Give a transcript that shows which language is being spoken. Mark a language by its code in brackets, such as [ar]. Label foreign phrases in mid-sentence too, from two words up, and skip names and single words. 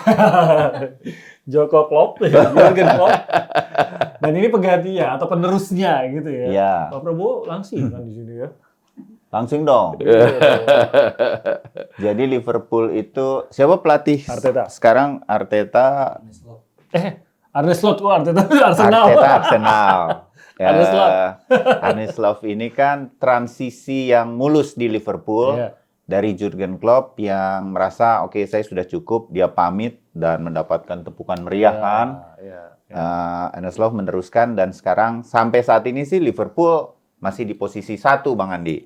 [id] Joko Klopp, Jurgen Klopp. Dan ini penggantinya atau penerusnya gitu ya. Iya. Pak Prabowo langsing kan di sini ya. Langsung dong. Jadi Liverpool itu siapa pelatih? Arteta. Sekarang Arteta. Arne Slot, Arteta Arsenal. Arteta Arsenal. Arne Slot. Arne Slot ini kan transisi yang mulus di Liverpool dari Jurgen Klopp yang merasa oke, saya sudah cukup, dia pamit dan mendapatkan tepukan meriah kan. Arne Slot meneruskan dan sekarang sampai saat ini sih Liverpool masih di posisi 1 Bang Andi.